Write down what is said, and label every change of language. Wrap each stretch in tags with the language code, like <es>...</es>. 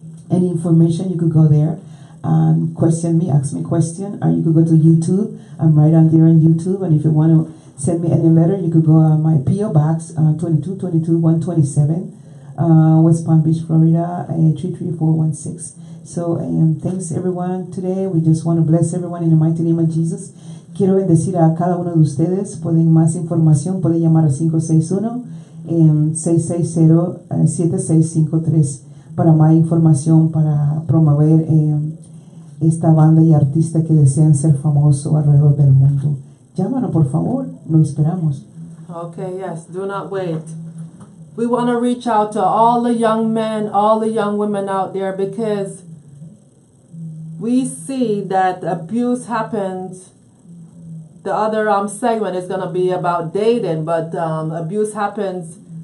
<en>Any information, you could go there and question me, ask me a question, or you could go to YouTube. I'm right on there on YouTube. And if you want to send me any letter, you could go on my P.O. Box 2222 127 West Palm Beach, Florida 33416. So thanks everyone today. We just want to bless everyone in the mighty name of Jesus.</en> <es>Quiero bendecir a cada uno de ustedes. Pueden más información, pueden llamar al 561-660-7653 para más información, para promover esta banda y artista que desean ser famosos alrededor del mundo. Llámanos, por favor. Lo esperamos.</es> <en>Okay, yes. Do not wait. We want to reach out to all the young men, all the young women out there, because we see that abuse happens. The other segment is going to be about dating, but abuse happens.</en>